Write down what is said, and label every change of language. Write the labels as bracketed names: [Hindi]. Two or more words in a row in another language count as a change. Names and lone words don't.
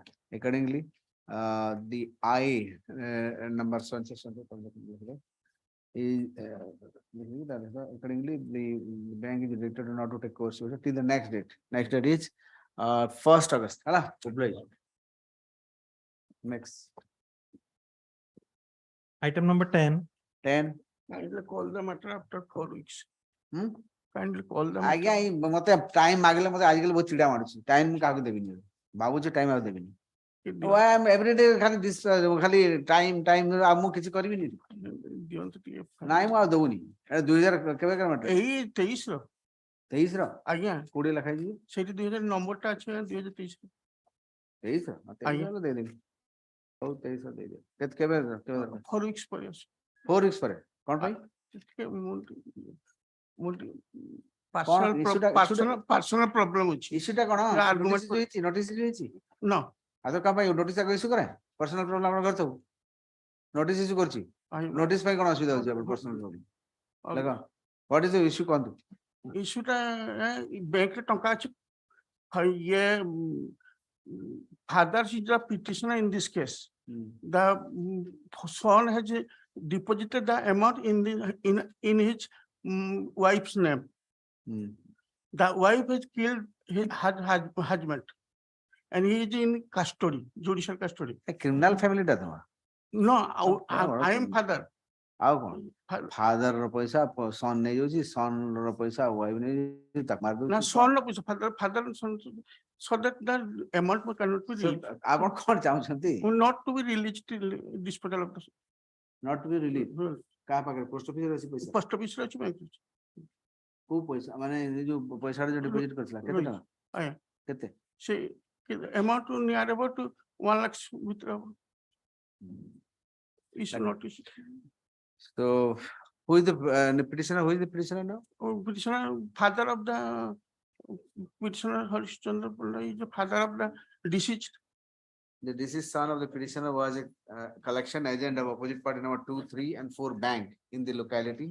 [English] Accordingly, the I number is accordingly the bank is directed not to take coercive action till the next date. Next date is 1st August. Next, Item number 10, 10. Kindly call the matter after 4 weeks. Hmm? Kindly call the [Odia] ଆଜ୍ଞା [English] matter. [Odia] ଏଇ ମତେ ଟାଇମ ମାଗିଲେ ମତେ ଆଜିକାଲି ବହୁତ ଚିଡା ମାରୁଛି ଟାଇମ ମୁଁ କାହାକୁ ଦେବିନି ଭାବୁଛି ଟାଇମ ଆଉ ଦେବିନି [English] Why am every day [Odia] ଖାଲି ଖାଲି ଟାଇମ ଆଉ ମୁଁ କିଛି କରିବିନି ଦିଅନ୍ତୁ ଟିକେ। ନାଇଁ ମୁଁ ଆଉ ଦଉନି ଏଟା 2000 କେବେ କେବେ ମାଟ୍ରିକ ଏଇ 23 ର 23 ର ଆଜ୍ଞା 20 ଲେଖା ହେଇଯିବ ସେଇଠି 2000 ନମ୍ବରଟା ଅଛି 2023 ର। 23 ର ଆଜ୍ଞା। 23 ର ଦେଇଦେବି ହଉ 23 ର ଦେଇଦେବି କେବେ କେବେ 4 weeks ପରେ ଆସ। 4 weeks ପରେ କଣ ପାଇଁ ଟିକେ କଣ issue ଟା [English] personal problem ଅଛି। [Odia] ଇସ୍ୟୁଟା କଣ [English] argument [Odia] ନୋଟିସ ହେଇଛି [English] No. [Odia] ଆଉ ତ କାହା ପାଇଁ ନୋଟିସ ଆଗ ଇସ୍ୟୁ କରେ [English] personal problem [Odia] ଆପଣ କରିଥିବୁ [English] notice issue [Odia] କରୁଛି ନୋଟିସ ପାଇଁ କଣ ଅସୁବିଧା ହଉଛି ଆପଣ [English] personal problem [Odia] ଦେଖ [English] what is the issue [Odia] କହନ୍ତୁ ଇସ୍ୟୁଟା ବ୍ୟାଙ୍କରେ ଟଙ୍କା ଅଛି ଇଏ [English] father is the petitioner in this case. The son has deposited the amount in his wife's name. The wife has killed his husband and he is in custody, judicial custody. criminal family [Odia] ଟା ତମର [English] No, I am father. [Odia] ଆଉ କଣ ଫାଦର ର ପଇସା ସନ୍ ନେଇଯାଉଛି ସନ୍ ର ପଇସା ୱାଇଫ ନେଇଯାଉଛି ତାକୁ ମାରି [English] Now, [Odia] ଦଉଛି [English] son of father and son, so that the amount cannot be released. [Odia] ଆପଣ କଣ ଚାହୁଁଛନ୍ତି [English] Not to be released till disposal of the not to be relief [Odia] କାହା ପାଖରେ ପୋଷ୍ଟ ଅଫିସରେ ଅଛି ପଇସା [English] post office [Odia] ରେ ଅଛି bank ରେ ଅଛି। କୋଉ ପଇସା ମାନେ ଏ ଯୋଉ ପଇସା ଯୋଉ ଡିପୋଜିଟ କରିଥିଲା କେତେ ଟଙ୍କା ଆଜ୍ଞା। କେତେ ସେ [English] amount near about [Odia] 1 lakh ଭିତରେ ହବ। [English] Issue notice. so who is the petitioner now Petitioner, father of the petitioner Harishchandra Panda is the father of the deceased. the deceased son of the petitioner was a collection agent of opposite party number 2, 3 and 4 bank in the locality.